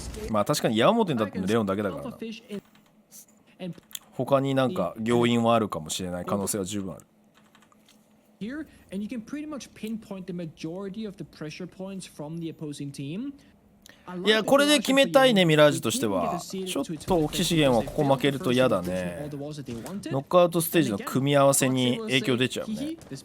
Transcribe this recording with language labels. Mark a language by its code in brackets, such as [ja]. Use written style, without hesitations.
[ja] まあ確かに矢面に立ってるレオンだけだからな。他になんか要因はあるかもしれない可能性は十分ある。 [en] Here, and you can pretty much pinpoint the majority of the pressure points from the opposing team. [ja] いやこれで決めたいねミラージュとしては。ちょっと大きい資源はここ負けると嫌だね。ノックアウトステージの組み合わせに影響出ちゃうね。